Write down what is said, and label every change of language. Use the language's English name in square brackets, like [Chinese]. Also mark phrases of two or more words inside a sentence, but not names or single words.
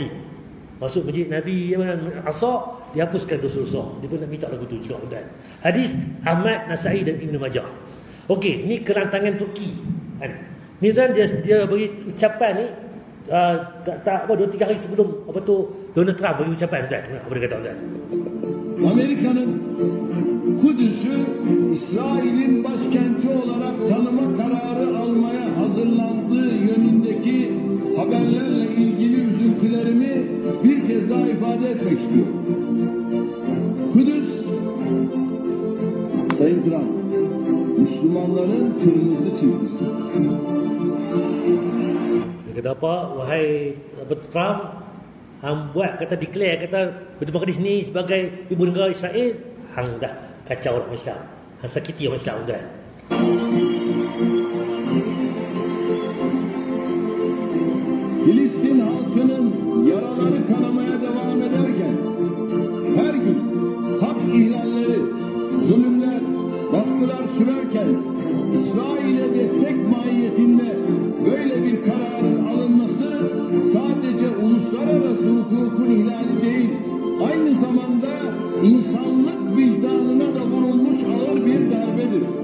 [Malay] Masuk masjid Nabi Aqsa, dihapuskan dosa-dosa. Dia pun nak minta lagu tu juga tuan. Hadis Ahmad, Nasai dan Ibn Majah. Okey, ni kerantangan Turki. Kan? Ni tuan dia bagi ucapan ni 2-3 hari sebelum apa tu Donald Trump bagi ucapan tuan. Apa dia kata tuan? [Turkish] Amerika'nın Kudüs'ü İsrail'in başkenti olarak tanıma kararı almaya hazırlandığı yönündeki haberlerle ilgili üzüntülerimi ifade etmek istiyorum. Kudüs, Sayın Trump, Müslümanların kırmızı çizgisi. [Malay] Dia kata apa? Wahai Trump, hang buat kata declare kata Baitul Maqdis ni sebagai ibu negara Israel, hang dah kacau orang Islam. Hang sakiti orang Islam tuan. [Turkish] Filistin halkının yaraları kanamaya devam ederken her gün hak ihlalleri, zulümler, baskılar sürerken İsrail'e destek mahiyetinde böyle bir kararın alınması sadece uluslararası hukukun ihlali değil, aynı zamanda insanlık vicdanına da vurulmuş ağır bir darbedir.